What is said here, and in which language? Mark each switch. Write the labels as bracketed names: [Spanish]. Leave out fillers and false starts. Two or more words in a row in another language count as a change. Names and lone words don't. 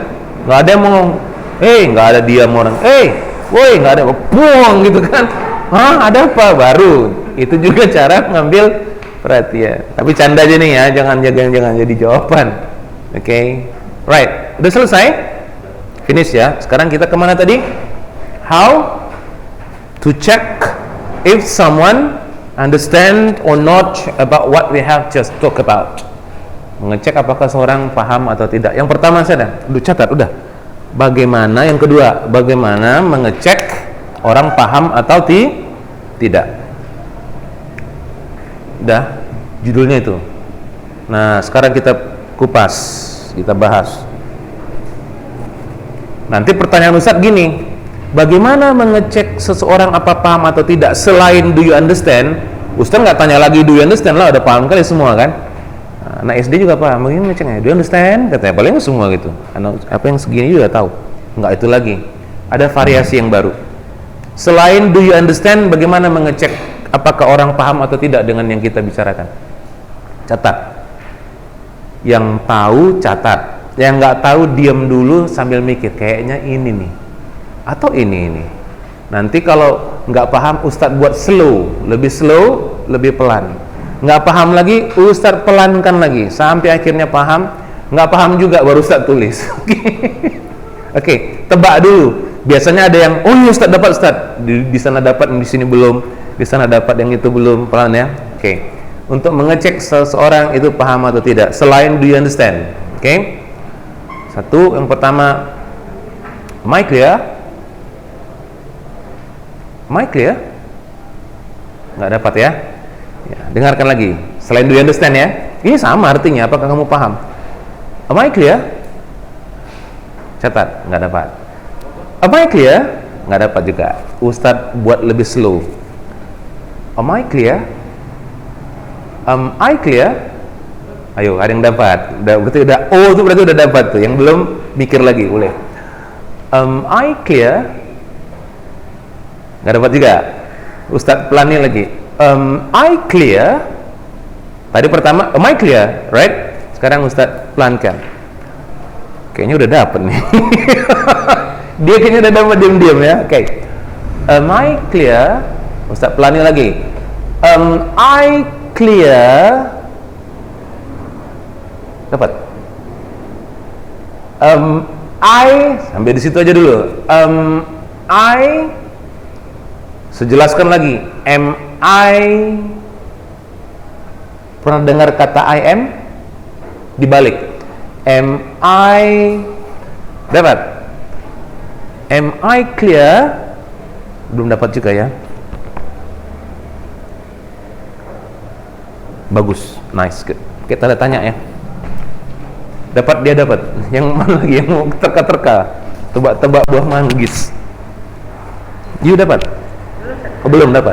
[Indonesian] Nggak ada yang mau nggak ada diam orang. Woi, nggak ada, buang gitu kan. Ada apa baru? Itu juga cara ngambil perhatian. Tapi canda aja nih ya, jangan jadi jawaban. Oke. Right, udah selesai? Finish ya. Sekarang kita kemana tadi? [English] How to check if someone understand or not about what we have just talked about. [Indonesian] Mengecek apakah seorang paham atau tidak. Yang pertama saya udah catat, udah. Bagaimana? Yang kedua, bagaimana mengecek orang paham atau tidak. Udah, judulnya itu. Nah, sekarang kita kupas, kita bahas. Nanti pertanyaan Ustadz gini, bagaimana mengecek seseorang apa paham atau tidak selain [English] do you understand? [Indonesian] Ustadz nggak tanya lagi [English] do you understand [Indonesian] lah, udah paham kali semua kan. Anak SD juga paham, begini ngeceknya [English] do you understand? [Indonesian] Katanya paling semua gitu. Anak apa yang segini juga tahu. Nggak itu lagi. Ada variasi yang baru. Selain [English] do you understand, [Indonesian] bagaimana mengecek apakah orang paham atau tidak dengan yang kita bicarakan? Catat. Yang tahu catat, yang nggak tahu diam dulu sambil mikir, kayaknya ini nih atau ini. Nanti kalau nggak paham, Ustadz buat slow, lebih pelan. Nggak paham lagi, Ustadz pelankan lagi sampai akhirnya paham. Nggak paham juga baru Ustadz tulis. Oke, tebak dulu. Biasanya ada yang ini Ustadz dapat, Ustadz di sana dapat, di sini belum, di sana dapat, yang itu belum, pelan ya. Oke. Untuk mengecek seseorang itu paham atau tidak selain [English] do you understand. [Indonesian] Oke. Satu, yang pertama, [English] am I clear? Am I clear? [Indonesian] Nggak dapat ya? Dengarkan lagi. Selain [English] do you understand [Indonesian] ya, ini sama artinya, apakah kamu paham? [English] Am I clear? [Indonesian] Catat, nggak dapat. [English] Am I clear? [Indonesian] Nggak dapat juga. Ustadz buat lebih slow. [English] Am I clear? Am I clear? [Indonesian] Ayo, ada yang dapat. Berarti udah itu berarti udah dapat tuh. Yang belum mikir lagi, boleh. [English] Am I clear? [Indonesian] Nggak dapat juga. Ustadz pelanin lagi. [English] Am I clear? [Indonesian] Tadi pertama, [English] am I clear? Right? [Indonesian] Sekarang Ustadz pelankan. Kayaknya udah dapat nih. Dia kayaknya udah dapat diam-diam ya. Oke. [English] Am I clear? [Indonesian] Ustadz pelanin lagi. [English] Am I clear? [Indonesian] Dapat. I sampai di situ aja dulu. I sejelaskan lagi. [English] Am I [Indonesian] pernah dengar kata [English] I am? [Indonesian] Dibalik. [English] Am I [Indonesian] dapat? [English] Am I clear? [Indonesian] Belum dapat juga ya. Bagus, [English] nice, good. [Indonesian] Kita tanya ya. Dapat, dia dapat. Yang mana lagi yang mau terka-terka? Tebak-tebak buah manggis. You dapat? Oh, belum dapat.